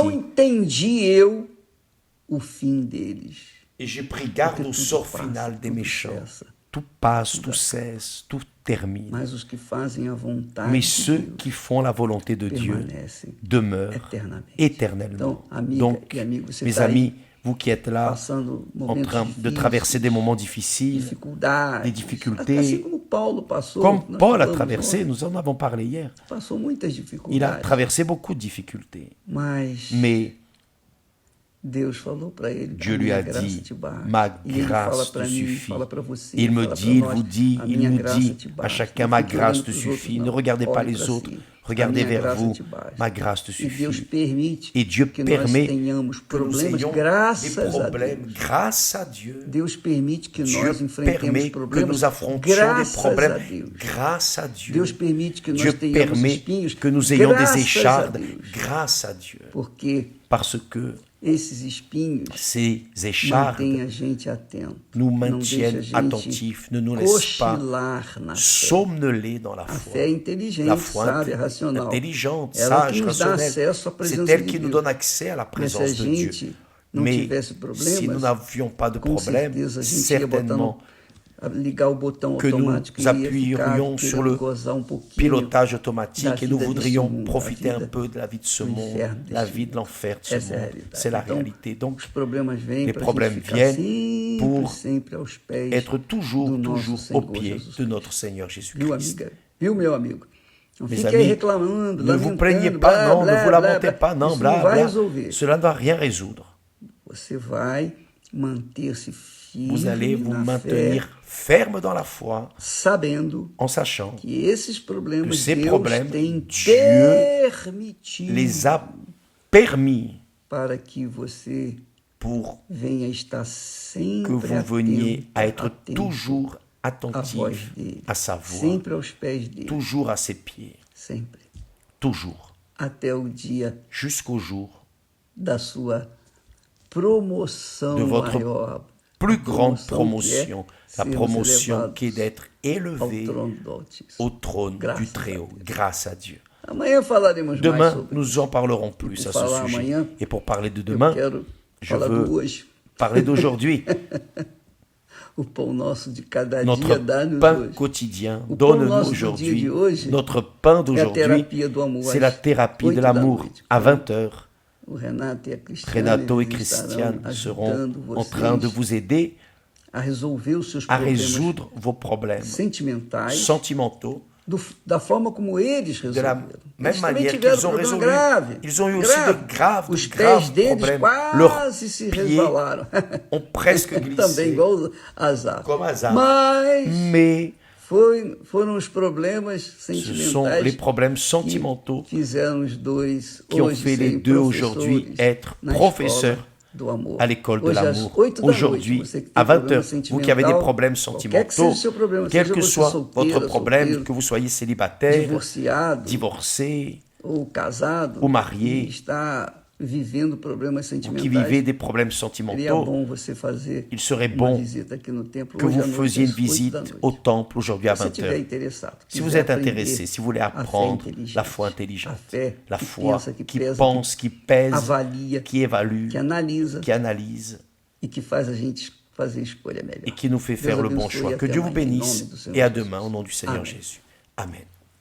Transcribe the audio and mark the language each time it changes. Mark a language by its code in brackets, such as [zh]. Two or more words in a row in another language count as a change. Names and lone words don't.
[pt] Então entendi eu o fim deles. [fr] Et j'ai pris garde au sort final des méchants. Tout passe, tout cesse, tout termine. [pt] Mas os que fazem a vontade [fr] Mais [pt] de [fr] ceux [pt] Deus [fr] qui font la volonté de Dieu [pt] permanecem [fr] demeurent [pt] eternamente. [fr] éternellement. [pt] Então, amiga [fr] Donc, [pt] e amigo, você [fr] mes [pt] está aí [fr] amis, vous qui êtes là, [pt] passando [fr] en [pt] momentos [fr] train de [pt] difíceis, [fr] traverser des moments difficiles, [pt] dificuldades, [fr] des difficultés, [pt] assim como Paulo passou, [fr] comme [pt] nós [fr] Paul a [pt] falamos [fr] traversé, [pt] ontem, [fr] nous en avons parlé hier. [pt] passou muitas [fr] Il a [pt] dificuldades, [fr] traversé beaucoup de difficultés. [pt] mas [fr] Mais [pt] Deus falou para ele, [fr] Dieu [pt] a [fr] lui [pt] minha [fr] a [pt] graça [fr] dit, [pt] te basta. [fr] ma [pt] E ele fala [fr] grâce [pt] para [fr] te [pt] mim, [fr] suffit. [pt] fala para você, [fr] Il me [pt] fala [fr] dit, [pt] para [fr] il [pt] nós, [fr] vous dit, [pt] a [fr] il [pt] minha [fr] nous [pt] graça [fr] dit [pt] te [fr] à [pt] basta. [fr] chacun, [pt] Não [fr] ma [pt] fique [fr] grâce [pt] olhando [fr] te [pt] pros outros, [fr] suffit. [pt] não. [fr] Ne regardez pas [pt] Olhe [fr] les [pt] para [fr] autres, [pt] si. [fr] regardez [pt] A minha [fr] vers [pt] graça [fr] vous. [pt] te basta. [fr] Ma grâce te [pt] E Deus [fr] suffit. [pt] permite [fr] Et Dieu [pt] que nós [fr] permet [pt] tenhamos [fr] que nous [pt] problemas [fr] ayons des [pt] graças a [fr] problèmes [pt] Deus. [fr] grâce à Dieu. [pt] Deus permite que [fr] Dieu [pt] nós enfrentemos [fr] permet que [pt] problemas [fr] nous affrontions des [pt] graças a [fr] problèmes [pt] Deus. [fr] grâce à Dieu. [pt] Deus permite que [fr] Dieu [pt] nós tenhamos [fr] permet [pt] espinhos [fr] que nous ayons des [pt] graças a [fr] échardes [pt] Deus. [fr] grâce à Dieu. [pt] Porque [fr] Parce que [pt] esses espinhos [fr] ces échardes [pt] mantêm a gente atento, [fr] nous [pt] não deixa [fr] maintiennent [pt] a gente [fr] attentifs, ne nous laissent pas [pt] cochilar na fé. [fr] somnoler dans la [pt] A [fr] foi. [pt] fé é inteligente, [fr] La foi [pt] sábia, racional. [fr] intelligente, [pt] Ela [fr] sage, [pt] que nos dá [fr] rationnelle. [pt] acesso à [fr] C'est [pt] presença [fr] elle [pt] de [fr] qui nous [pt] Deus. [fr] donne accès à la [pt] Mas se a [fr] présence de Dieu. [pt] gente não [fr] Mais [pt] tivesse [fr] si nous [pt] problemas, [fr] n'avions pas de [pt] com [fr] problème, [pt] certeza a gente ia [fr] certainement [pt] botando, ligar o botão [fr] que nous [pt] automático e ia ficar [fr] appuyerions sur [pt] querendo [fr] le [pt] gozar um pouquinho [fr] pilotage [pt] da [fr] automatique et nous [pt] vida [fr] voudrions [pt] desse mundo, [fr] profiter [pt] da [fr] un [pt] vida [fr] peu de la vie de ce [pt] do [fr] monde, [pt] inferno [fr] la [pt] desse [fr] vie de [pt] mundo. [fr] l'enfer de ce [pt] Essa é a [fr] monde. [pt] realidade. [fr] C'est la [pt] Então, [fr] réalité. Donc, [pt] os problemas vêm [fr] les [pt] para a [fr] problèmes [pt] gente ficar [fr] viennent [pt] sempre, [fr] pour [pt] sempre aos pés [fr] être toujours, [pt] do nosso [fr] toujours [pt] Senhor [fr] au pied [pt] Jesus [fr] de [pt] Cristo. [fr] notre Seigneur [pt] Viu, [fr] Jésus-Christ. [pt] amiga? Viu, meu amigo? Não [fr] Mes [pt] fique aí [fr] amis, [pt] reclamando, [fr] ne vous [pt] lamentando, [fr] plaignez [pt] blá, [fr] pas, non, [pt] blá, [fr] ne vous [pt] blá, [fr] lamentez [pt] blá. [fr] pas, non, [pt] Isso [fr] bla, [pt] não vai [fr] bla. [pt] resolver. [fr] Cela ne va rien résoudre. [pt] Você vai manter-se [fr] Vous allez [pt] firme [fr] vous [pt] na fé, [fr] maintenir ferme dans la foi, [pt] sabendo [fr] en sachant [pt] que esses [fr] que [pt] problemas [fr] ces [pt] Deus [fr] problèmes, [pt] tem [fr] Dieu [pt] permitido [fr] les a permis [pt] para que você [fr] pour [pt] venha estar [fr] que [pt] sempre [fr] vous veniez à être [pt] atento [fr] toujours [pt] à voz [fr] attentif [pt] dele, [fr] à sa voix, [pt] sempre aos pés dele, [fr] toujours à ses pieds, [pt] sempre, [fr] toujours, [pt] até o dia [fr] jusqu'au jour [pt] da sua promoção [fr] de votre [pt] maior, [fr] plus [pt] a [fr] grande [pt] promoção [fr] promotion, [pt] que é [fr] la [pt] sermos [fr] promotion [pt] elevados [fr] qui est d'être [pt] ao [fr] élevé [pt] trono do Altíssimo. [fr] au trône [pt] Grâce [fr] du [pt] à [fr] Très-Haut, [pt] Deus. [fr] grâce à Dieu. [pt] Amanhã falaremos mais [fr] Demain, [pt] sobre [fr] nous en parlerons plus à [pt] pour [fr] ce [pt] falar [fr] sujet. [pt] amanhã, [fr] Et pour parler de [pt] Eu [fr] demain, [pt] quero [fr] je [pt] falar [fr] veux [pt] do hoje. [fr] parler d'aujourd'hui. [pt] O pão nosso de cada [fr] Notre [pt] dia dá-nos [fr] pain [pt] hoje. [fr] quotidien, [pt] O pão [fr] donne-nous [pt] nosso do dia [fr] aujourd'hui. [pt] de hoje [fr] Notre pain [pt] é a [fr] d'aujourd'hui, [pt] terapia do amor. [fr] c'est la thérapie de l'amour. À 20h, [pt] O Renato e a Cristiane, [fr] Renato et [pt] eles [fr] Christiane [pt] estarão [fr] seront [pt] ajudando [fr] en train de [pt] vocês [fr] vous aider [pt] a resolver os seus [fr] à [pt] problemas [fr] résoudre vos problèmes [pt] sentimentais [fr] sentimentaux [pt] da forma como eles [fr] de la [pt] resolveram. [fr] même [pt] Eles também [fr] manière [pt] tiveram [fr] qu'ils ont [pt] problema [fr] résolu. [pt] grave. [fr] Ils ont eu aussi de graves [pt] Os pés deles [fr] problèmes. Leurs [pt] quase se [fr] pieds [pt] resvalaram. [fr] ont presque [pt] Também [fr] glissé, [pt] igual Azar. [fr] comme hasard. [pt] Mas [fr] Mais [pt] foram os problemas [fr] ce sont [pt] sentimentais [fr] les problèmes sentimentaux [pt] que fizeram os dois [fr] qui ont [pt] hoje [fr] fait les [pt] serem [fr] deux aujourd'hui [pt] professores [fr] être [pt] na [fr] professeurs [pt] escola do amor. [fr] à l'école de [pt] Hoje, às [fr] l'amour. [pt] 8 da [fr] Aujourd'hui, [pt] noite, você que tem [fr] à [pt] problema [fr] 20h, vous qui avez des [pt] sentimental, [fr] problèmes [pt] qualquer que seja [fr] sentimentaux, [pt] o seu problema, [fr] quel [pt] seja [fr] que [pt] você [fr] soit [pt] solteira, [fr] votre problème, [pt] solteiro, [fr] que vous soyez célibataire, [pt] divorciado [fr] divorcé, [pt] ou casado, [fr] ou marié, [pt] e está vivendo problemas [fr] ou qui [pt] sentimentais, [fr] vivez des problèmes [pt] seria [fr] sentimentaux, [pt] bom você fazer [fr] il serait [pt] uma [fr] bon [pt] visita aqui no templo [fr] que [pt] hoje [fr] vous [pt] à noite, [fr] faisiez une [pt] às 8 da [fr] visite [pt] noite. [fr] au temple aujourd'hui à [pt] Se você estiver [fr] 20h. [pt] interessado, [fr] Si vous [pt] quiser [fr] êtes [pt] aprender [fr] intéressé, si vous voulez [pt] a fé [fr] apprendre [pt] inteligente, [fr] la foi [pt] a [fr] intelligente, [pt] fé [fr] la [pt] que [fr] foi [pt] pensa, que [fr] qui [pt] pesa, [fr] pense, qui pèse, [pt] avalia, [fr] qui évalue, [pt] que analisa [fr] qui analyse [pt] e que faz a gente fazer a escolha melhor. [fr] et qui nous fait [pt] Deus [fr] faire le bon [pt] abençoe [fr] choix. [pt] e [fr] Que [pt] até [fr] Dieu vous [pt] amanhã, em nome [fr] bénisse [pt] do Senhor [fr] et à [pt] Jesus. [fr] demain au nom du Seigneur [pt] Amen. [fr] Jésus. Amen.